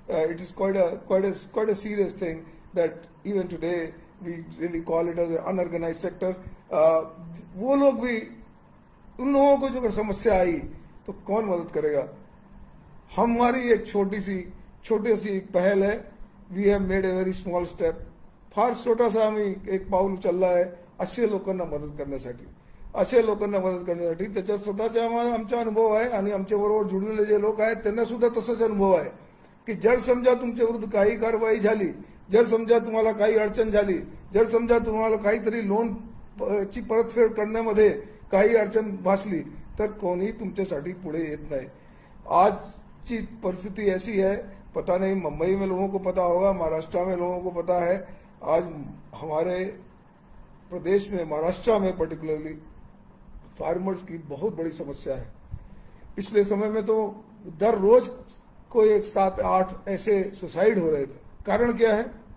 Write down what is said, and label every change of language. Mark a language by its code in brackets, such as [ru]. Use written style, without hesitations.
[en] It is quite a serious thing that even today we really call it as unorganise sector. [hi] वो लोग भी, उन लोगों को जो अगर समस्या आई तो कौन मदद करेगा. हमारी एक छोटी सी पहल है. [en] We have made a very small step. [mr] फार छोटासा आम्ही एक पाऊल उचलला आहे असे लोकांना मदत करण्यासाठी. त्याच्यात स्वतःचा आमचा अनुभव आहे आणि आमच्या बरोबर जुळलेले जे लोक आहेत त्यांना सुद्धा तसाच अनुभव आहे की जर समजा तुमच्या विरुद्ध काही कारवाई झाली, जर समजा तुम्हाला काही अडचण झाली, जर समजा तुम्हाला काहीतरी लोन ची परतफेड करण्यामध्ये काही अडचण भासली तर कोणी तुमच्यासाठी पुढे येत नाही. आजची परिस्थिती [hi] ऐसी है, पता नहीं मुंबई में लोगों को पता होगा, महाराष्ट्र में लोगों को पता है, आज हमारे प्रदेश में, महाराष्ट्र में पर्टिकुलरली फार्मर्स की बहुत बड़ी समस्या है. पिछले समय में तो दर रोज कोई 7-8 ऐसे सुसाइड हो रहे थे. कारण क्या है?